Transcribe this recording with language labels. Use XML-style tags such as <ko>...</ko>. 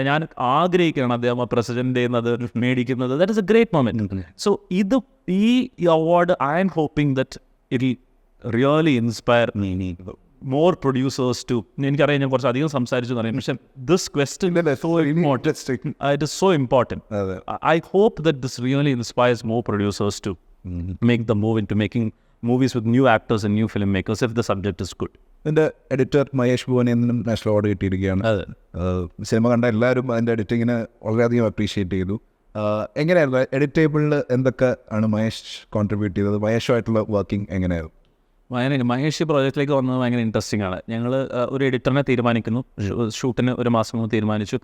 <ml>ഞാൻ ആഗ്രഹിക്കുകയാണ് അദ്ദേഹം പ്രസിഡന്റ് അത് മേടിക്കുന്നത്.</ml> <en>That is a great moment. So</en> <ml>ഈ award</ml> <en>I am hoping that it will really inspire more producers to.</en> <ml>എനിക്കറിയാം ഞാൻ കുറച്ച് അധികം സംസാരിച്ചു എന്ന് പറയും, പക്ഷേ</ml> <en>this question is so important. It is so important. I hope that this really inspires more producers to make the move into making movies with new actors and new filmmakers if the subject is good.</en> <ml>എൻ്റെ editor Mahesh ഭുവനിൽ നിന്നും national award കിട്ടിയിരിക്കുകയാണ്. Cinema കണ്ട എല്ലാവരും അതിൻ്റെ എഡിറ്റിങ്ങിനെ വളരെയധികം appreciate ചെയ്തു. എങ്ങനെയായിരുന്നു എഡിറ്റേബിളിൽ എന്തൊക്കെ ആണ് മഹേഷ് കോൺട്രിബ്യൂട്ട് ചെയ്തത്? മഹേഷുമായിട്ടുള്ള വർക്കിംഗ് എങ്ങനെയായിരുന്നു? മഹേഷ് പ്രോജക്റ്റിലേക്ക് വന്നത് ഭയങ്കര ഇൻട്രസ്റ്റിംഗ് ആണ്. ഞങ്ങൾ ഒരു എഡിറ്ററിനെ തീരുമാനിക്കുന്നു, ഷൂട്ടിന് 1 മാസം മുമ്പ് തീരുമാനിച്ചു.</ml>